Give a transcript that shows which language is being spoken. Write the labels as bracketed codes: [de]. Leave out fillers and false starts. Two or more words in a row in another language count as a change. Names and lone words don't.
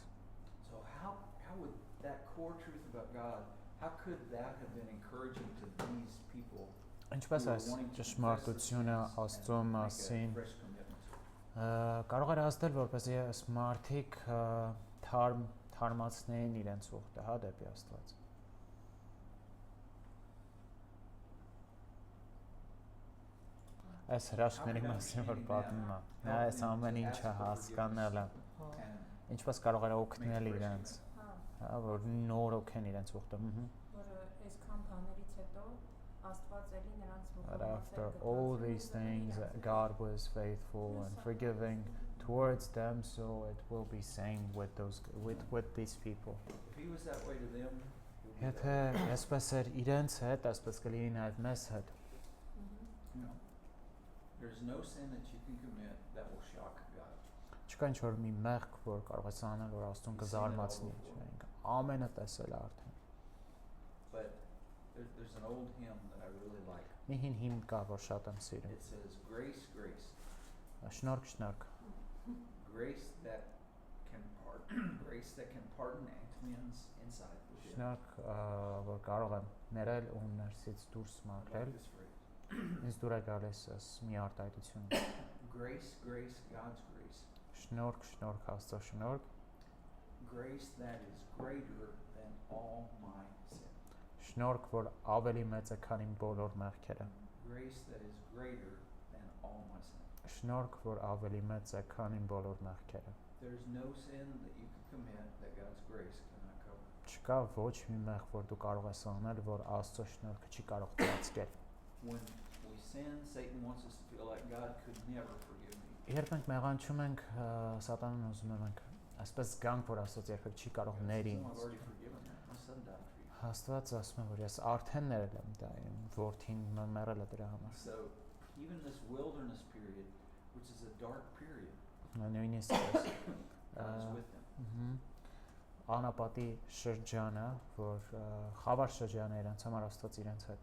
[en] So how would that core truth about God, How could that have been encouraging to these people [hy] Ինչպես [en] who were [hy] այս [en] wanting to confess [hy] ճշմարտությունը [en] their sins [hy] Աստծո [en] and make a [hy] մասին [en] fresh commitment? [hy] կարող էր ազդել, որպեսզի այս մարդիկ թարմացնեին իրենց ուխտը, հա, դեպի Աստված։ Այս հրաշքների մասին որ պատմում է, նա այս ամեն ինչը հասկանել է, ինչպես կարող էր օգնել իրենց, հա, որ նոր օգեն իրենց ուխտը։ Որը այսքան բաներից հետո Աստված էլի նրանց [en] But after all these things, God was faithful and forgiving towards them, so it will be same with these people. If he was that way to them, he would be [hy] Եթե [en] that way. [hy] այսպես էր իրենց հետ, այսպես կլինի նաև մեզ հետ։ [en] You know, there's no sin that you can commit that will shock God. [hy] Չկա ինչ-որ մի մեղք, որ կարող ես անել, որ Աստծուն կզարմացնի, չէ՞։ Ամենը տեսել է արդեն։ [en] But there's an old hymn that I really like. [hy] Մի հին հիմն կա, որ շատ եմ սիրում։ [en] It says, grace, grace, [hy] Շնորհք, շնորհք։ [en] grace that can pardon and cleanse inside within. [hy] Շնորհք, որ կարող եմ ներել ու ներսից դուրս [en] I [hy] մաքրել։ [en] like this phrase. [hy] Ինձ դուր է գալիս այս մի արտահայտությունը։ [en] Grace, grace, God's grace. [hy] Շնորհք, շնորհք, Աստծո շնորհք։ [en] Grace that is greater than all my sin. [hy] Շնորհք, որ ավելի մեծ է, քան իմ բոլոր մեղքերը։ [en] Grace that is greater than all my sin. [hy] Շնորհք, որ ավելի մեծ է, քան իմ բոլոր մեղքերը։ [en] There's no sin that you can commit that God's grace cannot cover. [hy] Չկա ոչ մի մեղք, որ դու կարող ես անել, որ Աստծո շնորհքը չի կարող ծածկել։ [en] When we sin, Satan wants us to feel like God could never forgive me. [hy] Երբ մենք մեղանչում ենք, Սատանան ուզում է մենք այսպես զգանք, որ Աստված երբեք չի կարող [en] God [hy] ների [en] says, "No, I've [hy] ինձ։ [en] already forgiven that. My son died for you." [hy] Աստված ասում է, որ ես արդեն ներել եմ դա, իմ որդին մեռել է դրա համար։ [en] So even this wilderness period, which is a dark period, [hy] Նույնիսկ [en] God is with them. [hy] Անապատի շրջանը, որ խավար շրջանը իրենց համար Աստված իրենց հետ է։